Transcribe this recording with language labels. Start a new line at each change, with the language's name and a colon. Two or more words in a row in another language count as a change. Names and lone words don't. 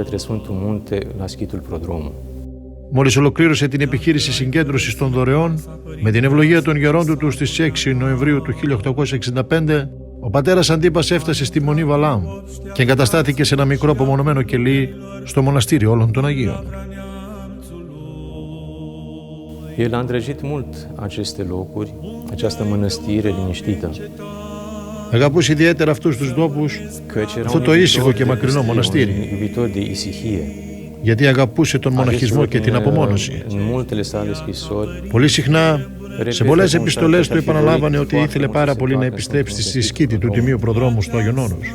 Greek: Μόλις ολοκλήρωσε την επιχείρηση συγκέντρωσης των δωρεών, με την ευλογία των γερόντου του στις 6 Νοεμβρίου του 1865, ο πατέρας Αντίπας έφτασε στη Μονή Βαλάμ και εγκαταστάθηκε σε ένα μικρό απομονωμένο κελί στο μοναστήρι όλων των Αγίων.
Romanian: El a îndrăgit mult aceste locuri, această mănăstire liniștită.
Greek: Αγαπούσε ιδιαίτερα αυτούς τους τόπους, αυτό το ήσυχο και μακρινό μοναστήρι, γιατί αγαπούσε τον μοναχισμό και την απομόνωση. Πολύ συχνά, σε πολλές επιστολές του επαναλάβανε ότι ήθελε πάρα πολύ να επιστρέψει στη σκήτη του Τιμίου Προδρόμου στο Άγιον Όρος.